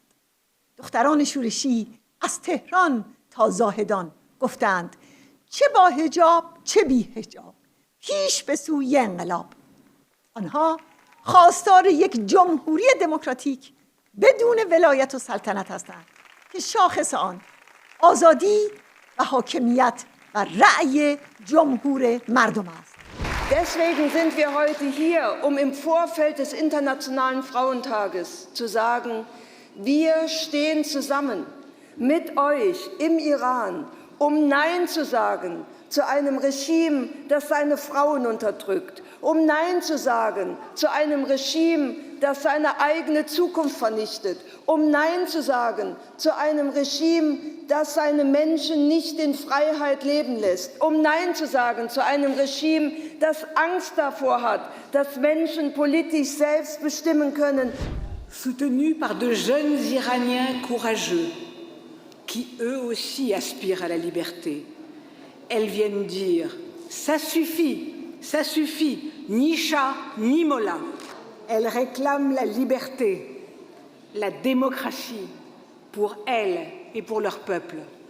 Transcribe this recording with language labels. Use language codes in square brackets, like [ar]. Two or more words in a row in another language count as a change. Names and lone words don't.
[fa] دختران شورشی از تهران تا زاهدان گفتند چه با حجاب چه بی حجاب، پیش به سوی انقلاب. آنها خواستار یک جمهوری دموکراتیک بدون ولایت و سلطنت هستند که شاخص آن آزادی و حاکمیت و رأی جمهور مردم است. [de] Deswegen sind wir heute hier, um im Vorfeld des Internationalen Frauentages zu sagen, wir stehen zusammen mit euch im Iran, um Nein zu sagen zu einem Regime, das seine Frauen unterdrückt, um Nein zu sagen zu einem Regime, das seine eigene Zukunft vernichtet, um Nein zu sagen zu einem Regime, das seine Menschen nicht in Freiheit leben lässt, um Nein zu sagen zu einem Regime, das Angst davor hat, dass Menschen politisch selbst bestimmen können. [fr] Soutenue par de jeunes Iraniens courageux, qui eux aussi aspirent à la liberté, elles viennent dire « ça suffit, ni chat, ni mollah ». Elles réclament la liberté, la démocratie pour elles et pour leur peuple.